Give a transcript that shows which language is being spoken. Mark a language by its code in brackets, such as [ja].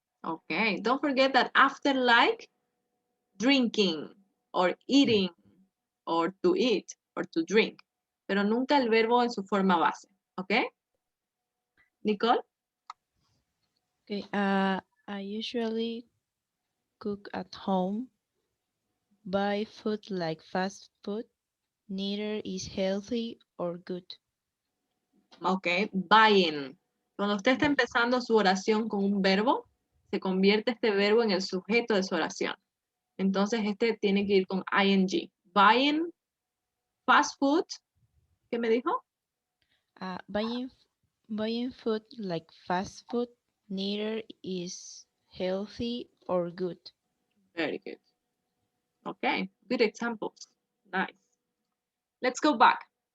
[en] Okay, don't forget that after like drinking or eating or to eat or to drink, [es] pero nunca el verbo en su forma base, ¿ok? [en] Nicole? Okay, I usually cook at home, buy food like fast food, neither is healthy or good. Ok, buying. [es] Cuando usted está empezando su oración con un verbo, se convierte este verbo en el sujeto de su oración. Entonces, este tiene que ir con ing. [en] Buying fast food. [es] ¿Qué me dijo? [en] Buying food like fast food neither is healthy or good. Very good. Okay, good examples. Nice. Let's go back.